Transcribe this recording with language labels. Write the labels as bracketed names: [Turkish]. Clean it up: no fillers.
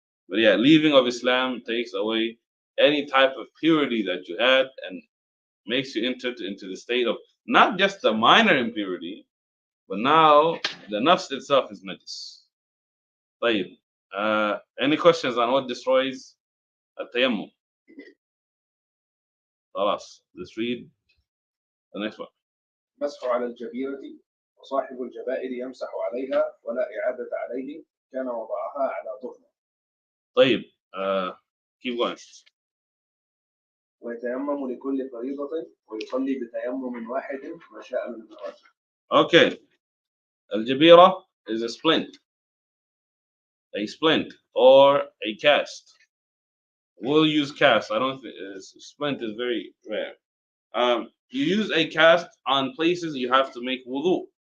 [English] But yeah, leaving of Islam takes away any type of purity that you had and makes you enter into the state of not just the minor impurity, but now the nafs itself is najis. [Arabic] طيب. [English] Any questions on what destroys التيمم? خلاص. Let's read the next one. [Arabic] مسح على الجبيرة وصاحب الجبائر يمسح عليها ولا إعادة عليه كان وضعها على طهر. [English] طيب. Keep going. [Arabic] ويتيمم لكل فريضة ويصلي بتيمم واحد ما شاء من النوافل. [English] Okay. الجبيرة is a splint. A splint or a cast. We'll use cast. I don't think splint is very rare. You use a cast on places you have to make wudu.